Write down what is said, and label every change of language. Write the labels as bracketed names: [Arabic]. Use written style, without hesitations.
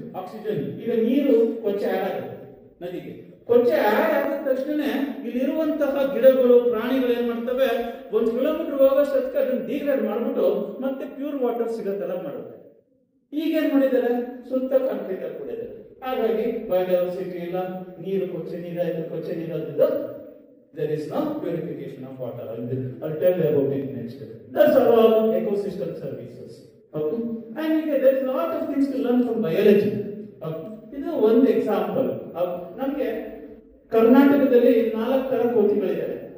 [Kannada] Oxygen ಈಗ ನೀರು ಕೊಚ್ಚೆ ಆಗುತ್ತೆ ನದಿಗೆ, ಕೊಚ್ಚೆ ಆಡ್ ಆದ ತಕ್ಷಣ ಇಲ್ಲಿರುವಂತಹ ಗಿಡಗಳು ಪ್ರಾಣಿಗಳು ಏನ್ ಮಾಡ್ತವೆ, 1 ಕಿಲೋಮೀಟರ್ ಹೋಗೋಷ್ಟಕ್ಕೆ ಅದನ್ನ ಡಿಗ್ರೇಡ್ ಮಾಡ್ಬಿಟ್ಟು ಮತ್ತೆ ಪ್ಯೂರ್ ವಾಟರ್ ಸಿಗೋ ತರ ಮಾಡುತ್ತೆ. ಈಗೇನ್ ಮಾಡಿದ್ದಾರೆ, ಸುತ್ತ ಕಾಂಕ್ರೀಟ್ ಕೊಡಿದ್ದಾರೆ. ಹಾಗಾಗಿ ಬಯೋಡೈವರ್ಸಿಟಿ ಇಲ್ಲ, ನೀರು ಕೊಚ್ಚೆ ನೀರಾಯ್ತು, ಕೊಚ್ಚೆ ನೀರಾದ್ದು. [English] There is no purification of water. I'll tell you about it next. That's all ecosystem services. Okay, and there is a lot of things to learn from biology. [Kannada] ಇದು ಒಂದು ಎಕ್ಸಾಂಪಲ್. ನಮಗೆ ಕರ್ನಾಟಕದಲ್ಲಿ 4 ತರ ಕೋತಿಗಳಿದ್ದಾರೆ.